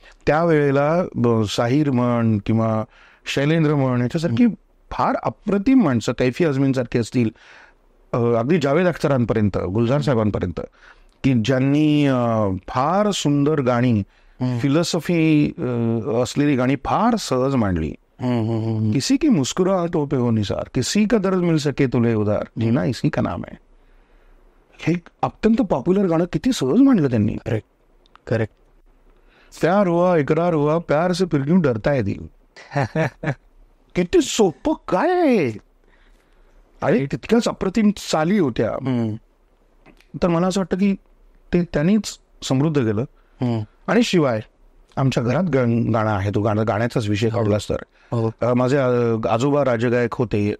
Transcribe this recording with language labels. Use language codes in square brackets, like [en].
[mr] त्यावेळेला साहिर म्हण किंवा शैलेंद्र म्हण याच्यासारखी फार अप्रतिम माणसं, कैफी आझमीन सारखी असतील, अगदी जावेद अख्तरांपर्यंत, गुलजार साहेबांपर्यंत, की ज्यांनी फार सुंदर गाणी, फिलॉसॉफी असलेली गाणी फार सहज मांडली. [hi] किसी की मुस्कुराहटों पे हो निसार, किसी का दर्द मिल सके तुले उधार, जीना इसी का नाम है. [mr] हे अत्यंत पॉप्युलर गाणं किती सहज मांडलं त्यांनी. [en] Correct correct. [hi] प्यार हुआ इकरार हुआ प्यार से फिर क्यों डरता है दिल. [mr] किती सोपं काय आहे आणि तितक्याच अप्रतिम चाली होत्या. तर मला असं वाटतं की ते त्यांनीच समृद्ध केलं. आणि शिवाय आमच्या घरात गाणं आहे, तो गाण्याचाच विषय काढलास तर माझे आजोबा राजगायक होते.